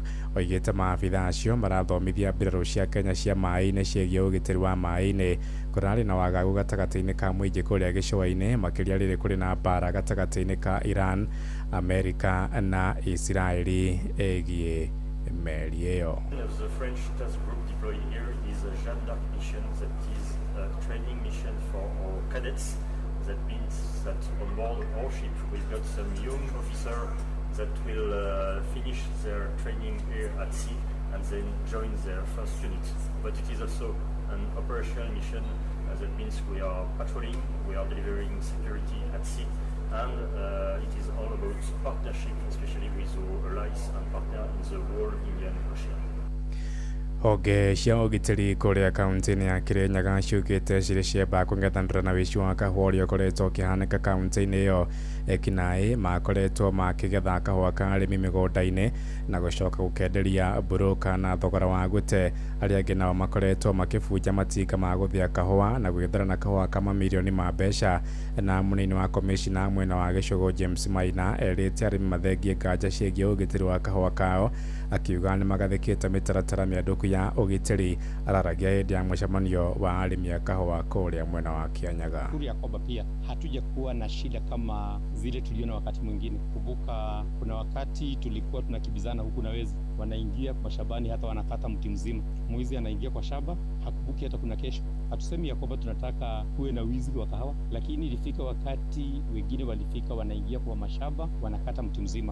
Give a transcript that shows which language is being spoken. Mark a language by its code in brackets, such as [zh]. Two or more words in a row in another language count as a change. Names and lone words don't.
[ki] Oigĩte maabitha acio marathomithia mbirarũ cia Kenya cia maĩ-inĩ ciĩgiĩ ũgitĩri wa maĩ-inĩ. Kũrarĩ na wagagu gatagatĩ-inĩ ka mũingĩ kũrĩa gĩcũa-inĩ, makĩria rĩrĩ kũrĩ na mbara gatagatĩ-inĩ ka Iran, Amerika na Israeli ĩgiĩ meri ĩyo. [en] The French task group deployed here is a Jeanne d'Arc mission that is a training mission for our cadets. That means that on board our ship we've got some young officers that will finish their training here at sea and then join their first unit. But it is also an operational mission. That means we are patrolling, we are delivering security at sea, and it is all about partnership, especially with our allies and partners in the whole Indian Ocean. [ki] Honge cia ũgitĩri kũrĩa kaunti-inĩ ya Kirinyaga ciugĩte cirĩ ciamba kũng'ethanĩra na wĩici wa kahũa ũrĩa ũkoretwo ũkĩhanĩka kaunti-inĩ ĩyo. Ekinaĩ makoretwo makĩgetha kahũa ka arĩmi mĩgũnda-inĩ na gũcoka gũkenderia broka na thogora wa gũte. Arĩa angĩ nao makoretwo makĩbunja matinga ma gũthĩa kahũa na gwĩthara na kahũa ka mamirioni ma mbeca. Na mũnini wa komishina mwena wa Gĩcũgũ James Maina erĩte arĩmi mathengie nganja ciĩgiĩ ũgitĩri wa kahũa kao, akiuga nĩ magathĩkĩte mĩtaratara mĩandũku ya ũgitĩri. Araragia hĩndĩ ya mũcemanio wa arĩmi a kahũa kũrĩa mwena wa Kianyaga. [sw] Ya kwamba pia hatuja kuwa na shida kama vile tuliona wakati mwingine. Kumbuka kuna wakati tulikuwa tunakibizana huku na wezi wanaingia kwa shabani hata wanakata mti mzima. Mwizi anaingia kwa shamba hakubuki hata kuna kesho. Hatusemi ya kwamba tunataka kuwe na wizi wa kahawa, lakini ilifika wakati wengine walifika wanaingia kwa mashamba wanakata mti mzima.